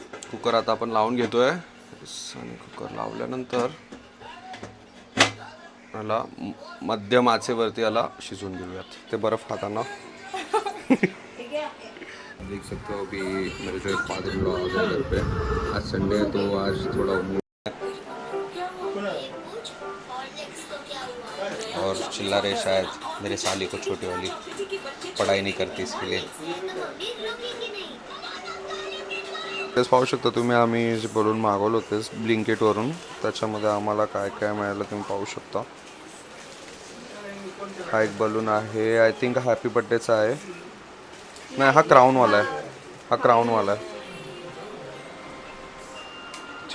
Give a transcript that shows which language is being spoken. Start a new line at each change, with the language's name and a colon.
Marathi: Cooker आता आपण लावून घेतोय आणि कुकर लावल्यानंतर याला मध्यम आचेवरती याला शिजवून घेऊयात. ते बर्फ खाताना
Hindi: देख सकते हो अभी मेरे जो फादर इन लॉ आ गए घर पे। आज संडे है तो आज थोड़ा और चिल्ला रहे शायद मेरे साली को, छोटी वाली पढ़ाई नहीं करती इसके लिए।
Marathi: तेच पाहू शकता तुम्ही, आम्ही जे बलून मागवलं होतेस ब्लिंकेटवरून, त्याच्यामध्ये आम्हाला काय काय मिळालं तुम्ही पाहू शकता. हा एक बलून आहे,
English: I think
Marathi: हॅपी बर्थडेचा आहे. नाही, हा क्राऊनवाला आहे, हा क्राऊनवाला आहे.